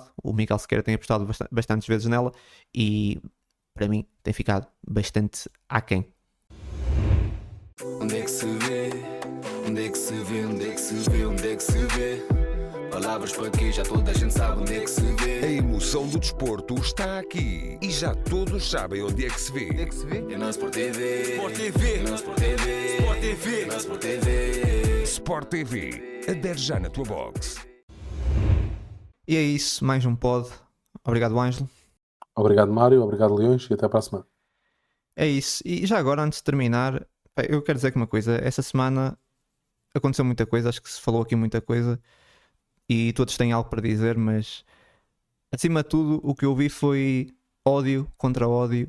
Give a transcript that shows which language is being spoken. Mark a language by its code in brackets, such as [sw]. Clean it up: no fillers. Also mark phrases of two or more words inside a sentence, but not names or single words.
[pt] O Miquel Sequeira tem apostado bastantes vezes nela e para mim tem ficado bastante aquém. Onde é que se vê? Onde é que se vê? Onde é que se vê? Onde é que se vê? Palavras para quê? Já toda a gente sabe onde é que se vê. A emoção do desporto está aqui e já todos sabem onde é que se vê. Onde é que se vê? É na Sport TV. Sport TV. Na Sport TV. Sport TV. Na Sport TV. Sport TV. Adere já na tua box. E é isso, mais um pod. Obrigado, Ângelo. Obrigado, Mário. Obrigado, Leões. E até para a semana. É isso. E já agora, antes de terminar, eu quero dizer que uma coisa. Essa semana aconteceu muita coisa. Acho que se falou aqui muita coisa. E todos têm algo para dizer, mas acima de tudo o que eu vi foi ódio contra ódio.